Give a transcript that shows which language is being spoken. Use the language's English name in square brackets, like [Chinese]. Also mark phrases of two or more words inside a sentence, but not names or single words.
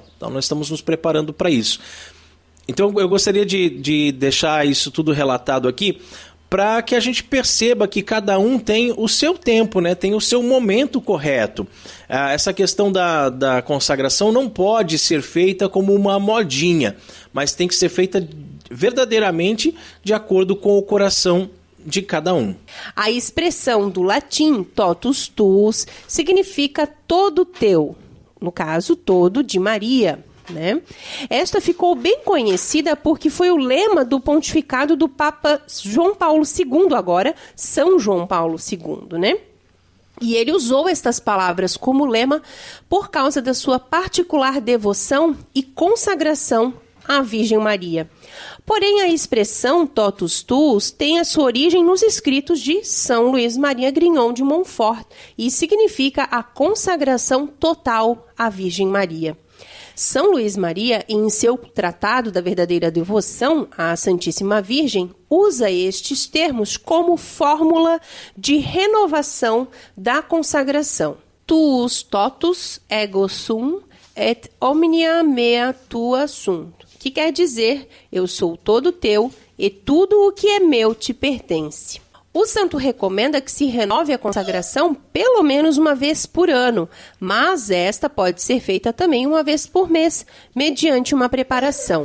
[Portuguese] Então nós estamos nos preparando para isso. Então eu gostaria de deixar isso tudo relatado aqui, para que a gente perceba que cada um tem o seu tempo, né? Tem o seu momento correto. Essa questão da consagração não pode ser feita como uma modinha, mas tem que ser feita verdadeiramente de acordo com o coração de cada um. A expressão do latim [Latin] totus tuus [Portuguese] significa todo teu, no caso, todo de Maria. Né? Esta ficou bem conhecida porque foi o lema do pontificado do Papa João Paulo II, agora São João Paulo II, né? E ele usou estas palavras como lema por causa da sua particular devoção e consagração à Virgem Maria. Porém, a expressão [Latin] totus tuus [Portuguese] tem a sua origem nos escritos de São Luís Maria Grignon de Montfort e significa a consagração total à Virgem Maria. São Luís Maria, em seu Tratado da Verdadeira Devoção à Santíssima Virgem, usa estes termos como fórmula de renovação da consagração. [Latin] Tuus totus ego sum et omnia mea tua sunt, [Portuguese] que quer dizer, eu sou todo teu e tudo o que é meu te pertence. O santo recomenda que se renove a consagração pelo menos uma vez por ano, mas esta pode ser feita também uma vez por mês, mediante uma preparação.